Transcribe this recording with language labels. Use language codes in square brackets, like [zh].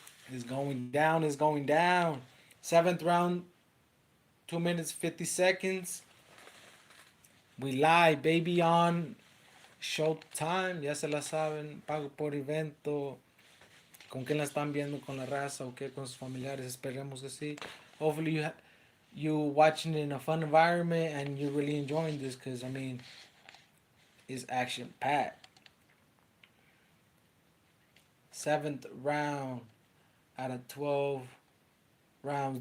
[en] It's going down, it's going down. Seventh round, 2 minutes, 50 seconds. We live, baby, on Showtime. [es] Ya se la saben, pago por evento. ¿Con quién la están viendo? ¿Con la raza o qué? ¿Con sus familiares? Esperemos que sí. [en] Hopefully you watching it in a fun environment and you're really enjoying this because, I mean, it's action packed. Seventh round out of 12 rounds.